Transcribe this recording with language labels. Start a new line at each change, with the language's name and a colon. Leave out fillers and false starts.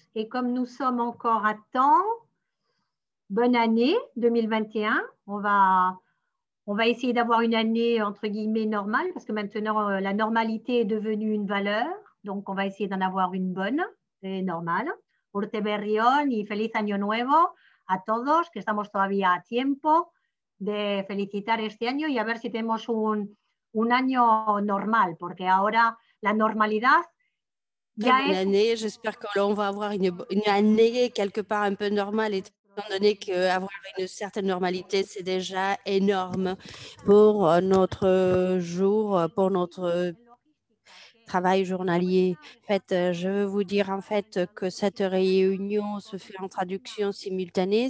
French: Et comme nous sommes encore à temps, bonne année 2021. On va essayer d'avoir une année entre guillemets normale parce que maintenant la normalité est devenue une valeur. Donc on va essayer d'en avoir une bonne et normale.
Basque: Urte berri on
Spanish: y feliz año nuevo a todos, que estamos todavía a tiempo de felicitar este año y a ver si tenemos un año normal, porque ahora la normalidad
French: Très bonne année. J'espère qu'on va avoir une année quelque part un peu normale, étant donné qu'avoir une certaine normalité, c'est déjà énorme pour notre jour, pour notre travail journalier. En fait, je veux vous dire en fait que cette réunion se fait en traduction simultanée.